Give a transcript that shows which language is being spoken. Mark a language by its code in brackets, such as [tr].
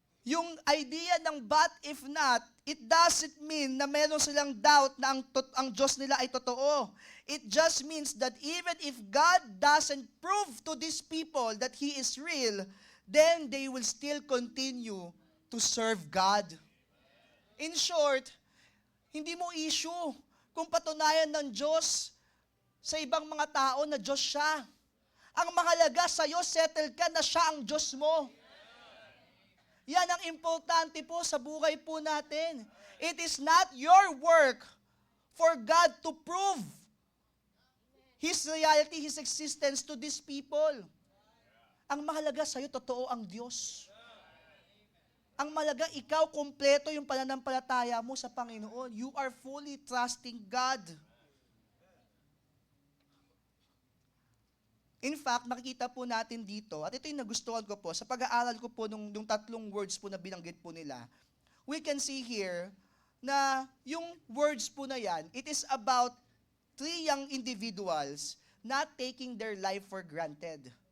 [tl] Yung idea ng [en] but if not, it doesn't mean [tl] na meron silang doubt na ang Diyos nila ay totoo. [en] It just means that even if God doesn't prove to these people that He is real, then they will still continue to serve God. In short, [tl] hindi mo issue kung patunayan ng Diyos sa ibang mga tao na Diyos siya. Ang mahalaga sa'yo, settle ka na siya ang Diyos mo. Yan ang importante po sa buhay po natin. [en] It is not your work for God to prove His reality, His existence to these people. [tl] Ang mahalaga sa'yo, totoo ang Diyos. Ang mahalaga, ikaw kumpleto yung pananampalataya mo sa Panginoon. [en] You are fully trusting God. In fact, [tl] makikita po natin dito, at ito yung nagustuhan ko po, sa pag-aaral ko po nung 3 words po na binanggit po nila, [en] we can see here [tl] na yung words po na yan, [en] it is about 3 young individuals not taking their life for granted.